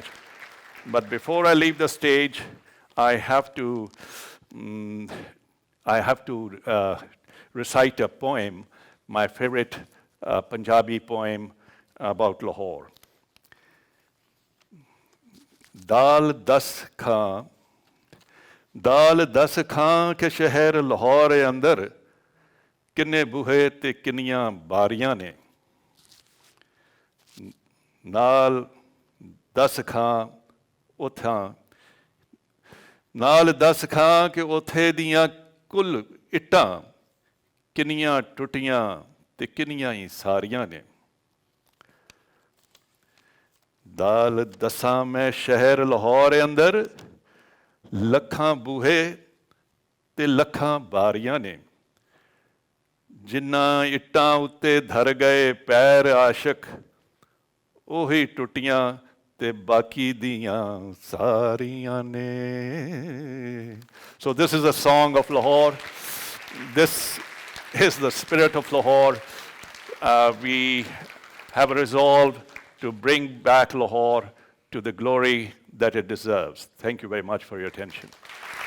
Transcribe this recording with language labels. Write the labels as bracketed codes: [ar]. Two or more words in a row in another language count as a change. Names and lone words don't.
[en] But before I leave the stage, I have to recite a poem, my favorite Punjabi poem about Lahore. [pa] دل دس خاں کے شہر لاہور اندر کنے بوہے تے کنیاں باریاں نیں. نال دس خاں اتھاں نال دس خاں کہ اتھے دیاں کل اٹاں کنیاں ٹٹیاں تے کنیاں ہی ساریاں نیں دل دساں میں شہر لاہور اندر لکھاں بوہے تے لکھاں باریاں نیں جنہاں اٹاں اتے دھر گئے پیر عاشق اوہی ٹٹیاں تے باقی دیاں ساریاں نیں. [en] So this is a song of Lahore. This is the spirit of Lahore. We have resolved to bring back Lahore to the glory that it deserves. Thank you very much for your attention.